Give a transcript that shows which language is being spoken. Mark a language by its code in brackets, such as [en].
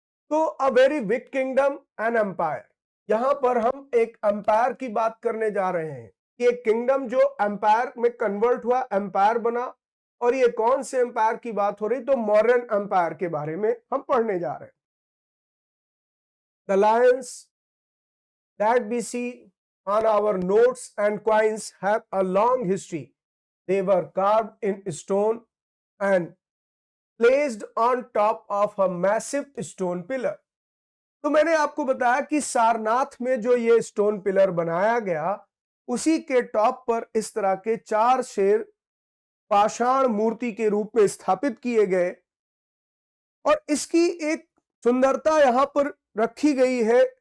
[hi] तो [en] a very big kingdom and empire, [hi] यहां पर हम एक एम्पायर की बात करने जा रहे हैं कि एक किंगडम जो एम्पायर में कन्वर्ट हुआ, एम्पायर बना। और ये कौन से एम्पायर की बात हो रही, तो मौर्यन एम्पायर के बारे में हम पढ़ने जा रहे हैं। [en] The lions that we see on our notes and coins have a long history. They were carved in stone and placed on top of a massive stone pillar. [hi] तो मैंने आपको बताया कि सारनाथ में जो ये स्टोन पिलर बनाया गया, उसी के टॉप पर इस तरह के 4 शेर पाषाण मूर्ति के रूप में स्थापित किए गए। और इसकी एक सुंदरता यहां पर रखी गई है।